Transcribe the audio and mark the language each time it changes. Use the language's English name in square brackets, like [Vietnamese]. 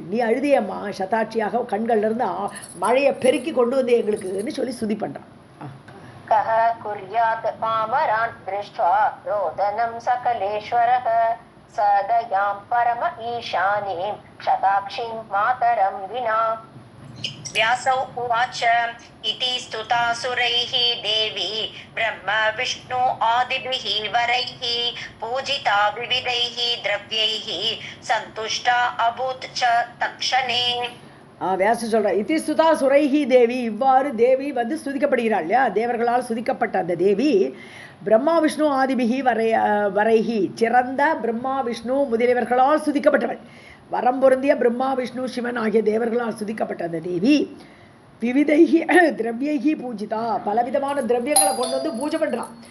[Tamil] நீ அழுதியம்மா சதாட்சியாக கண்கள்லேருந்து மழையை பெருக்கி கொண்டு வந்து எங்களுக்குன்னு சொல்லி சுதி பண்ணுறான். [Sanskrit] கஹ குர்யாத் பாமரான் திருஷ்டுவா ரோதனம் சகலேஸ்வரஹ சதயாம் பரம ஈசானீம் சதாக்ஷீம் மாதரம் வினா. व्यासौ उवाच इति स्तुतासुरैः देवी ब्रह्म विष्णु आदिभिः वरैः पूजिता विविधैः द्रव्यैः सन्तुष्टा अभूत् च तक्षणे. [Tamil] வியாச சொல்ற, [Sanskrit] இதி ஸ்துதா சுரைஹி தேவி, [Tamil] இவ்வாறு தேவி ஸ்துதிக்கப்படுகிறாள் இல்லையா, தேவர்களால் சுதிக்கப்பட்ட அந்த தேவி பிரம்மா விஷ்ணு ஆதிபிகி வரைஹி, சிறந்த பிரம்மா விஷ்ணு முதலியவர்களால் சுதிக்கப்பட்டவள், வரம் பொருந்திய பிரம்மா விஷ்ணு சிவன் ஆகிய தேவர்களால் சுதிக்கப்பட்ட அந்த தேவி [Sanskrit] விவிதைகி திரவியைகி பூஜிதா, [Tamil] பலவிதமான திரவியங்களை கொண்டு வந்து பூஜை பண்ணுறான்.